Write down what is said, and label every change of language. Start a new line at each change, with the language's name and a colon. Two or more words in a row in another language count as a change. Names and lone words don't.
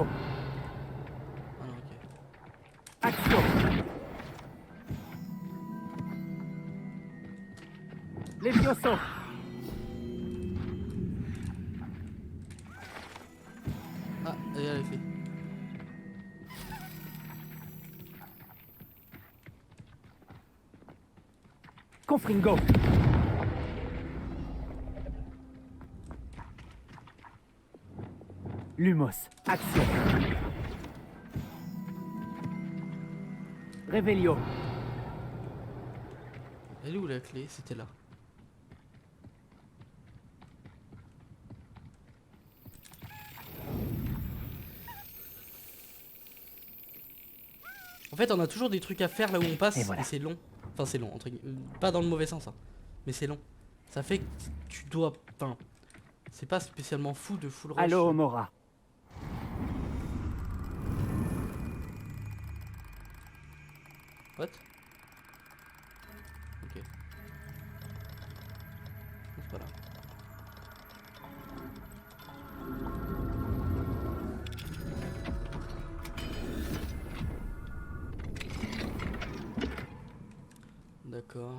French: Ah non, ok. Action. Levioso. Ah, elle a fait. Confringo. Lumos. Action. Revelio. Elle est où la clé? C'était là. En fait, on a toujours des trucs à faire là où on passe Et et, voilà. c'est long. Enfin, c'est long, entre pas dans le mauvais sens, hein. Mais c'est long. Ça fait que tu dois. Enfin, c'est pas spécialement fou de
English: full rush.
French: Allo Mora. What? Ok. C'est pas là. D'accord.